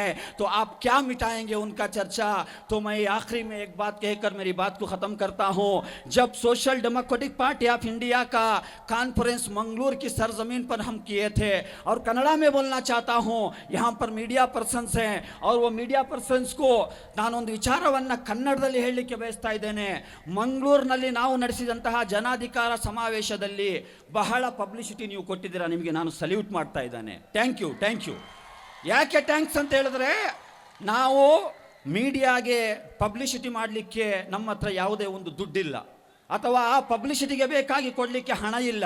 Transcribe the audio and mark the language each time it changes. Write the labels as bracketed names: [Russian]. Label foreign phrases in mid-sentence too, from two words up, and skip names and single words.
[Hindi] तो आप क्या मिटाएंगे उनका चर्चा। तो मैं आखिरी में एक बात कहकर मेरी बात को ख़त्म करता हूँ। जब सोशल डेमोक्रेटिक पार्टी ऑफ इंडिया का कॉन्फ्रेंस मंगलूर की सरजमीन पर हम किए थे, और कन्नड़ा में बोलना चाहता हूँ, यहाँ पर [English] media persons [Hindi] हैं और वो [English] media persons [Hindi] को [Kannada] ನಾನೊಂದು ವಿಚಾರವನ್ನು ಕನ್ನಡದಲ್ಲಿ ಹೇಳಲಿಕ್ಕೆ ಬಯಸ್ತಾ ಇದ್ದೇನೆ. ಮಂಗಳೂರಿನಲ್ಲಿ ನಾವು ನಡೆಸಿದಂತಹ ಜನಾಧಿಕಾರ ಸಮಾವೇಶದಲ್ಲಿ ಬಹಳ ಪಬ್ಲಿಸಿಟಿ ನೀವು ಕೊಟ್ಟಿದ್ದೀರಾ, ನಿಮಗೆ ನಾನು ಸಲ್ಯೂಟ್ ಮಾಡ್ತಾ ಇದ್ದೇನೆ. [English] Thank you. [Kannada] ಯಾಕೆ ಥ್ಯಾಂಕ್ಸ್ ಅಂತ ಹೇಳಿದ್ರೆ, ನಾವು ಮೀಡಿಯಾಗೆ ಪಬ್ಲಿಸಿಟಿ ಮಾಡಲಿಕ್ಕೆ ನಮ್ಮ ಹತ್ರ ಯಾವುದೇ ಒಂದು ದುಡ್ಡಿಲ್ಲ, ಅಥವಾ ಆ ಪಬ್ಲಿಸಿಟಿಗೆ ಬೇಕಾಗಿ ಕೊಡಲಿಕ್ಕೆ ಹಣ ಇಲ್ಲ.